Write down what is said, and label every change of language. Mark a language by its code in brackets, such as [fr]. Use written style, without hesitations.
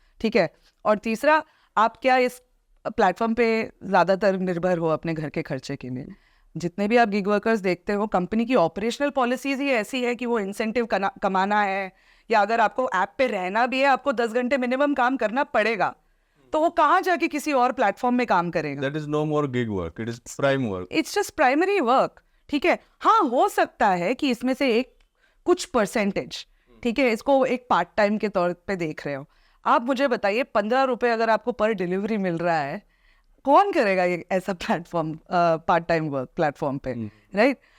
[hi] ठीक है, और तीसरा, आप क्या इस प्लेटफॉर्म पे ज़्यादातर निर्भर हो अपने घर के खर्चे के लिए। जितने भी आप गिग वर्कर्स देखते हो, कंपनी की ऑपरेशनल पॉलिसीज ही ऐसी है कि वो इंसेंटिव कमाना है, या अगर आपको ऐप पे रहना भी है, आपको 10 घंटे मिनिमम काम करना पड़ेगा, तो वो कहाँ जाके किसी और प्लेटफॉर्म में काम करेगा। [en] That is no more gig work, it is prime work. It's just primary work. [hi] ठीक है, हाँ, हो सकता है कि इसमें से एक कुछ परसेंटेज, ठीक है, इसको एक पार्ट टाइम के तौर पे देख रहे हो। आप मुझे बताइए, 15 रुपए अगर आपको पर डिलीवरी मिल रहा है, कौन करेगा ये ऐसा platform, part time work platform पे, राइट?